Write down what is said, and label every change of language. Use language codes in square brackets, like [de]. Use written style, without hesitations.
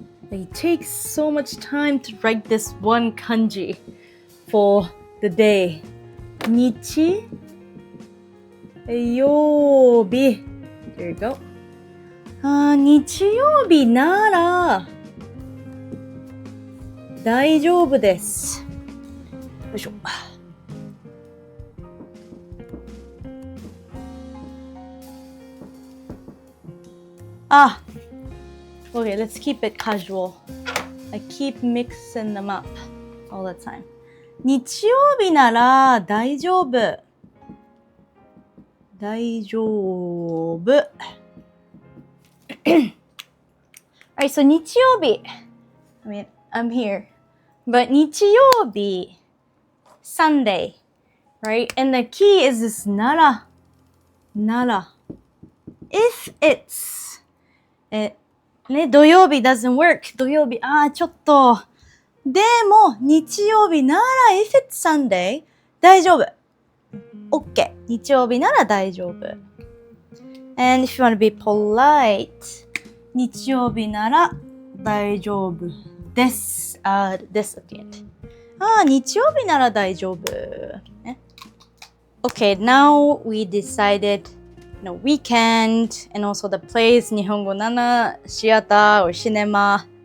[en] It takes so much time to write this one kanji for the day. [ja] 日曜日 [en] There you go. [ja] 日曜日なら大丈夫です。よいしょ。 [en] Okay, let's keep it casual. I keep mixing them up all the time. [ja] 日曜日なら大丈夫。大丈夫。 [en] Alright, so 日曜日。 I mean, I'm here. But 日曜日 Sunday, right? And the key is this なら。 If it's ね、土曜日 doesn't work. [ja] 土曜日、ちょっと。でも、日曜日なら [en] if it's Sunday, [ja] 大丈夫。 OK。 日曜日なら大丈夫。 [en] And if you want to be polite, [ja] 日曜日なら大丈夫です。ですって言って。日曜日なら大丈夫。ね。 [en] Okay, now we decided, weekend and also the place, NihongoNana, theater or cinema.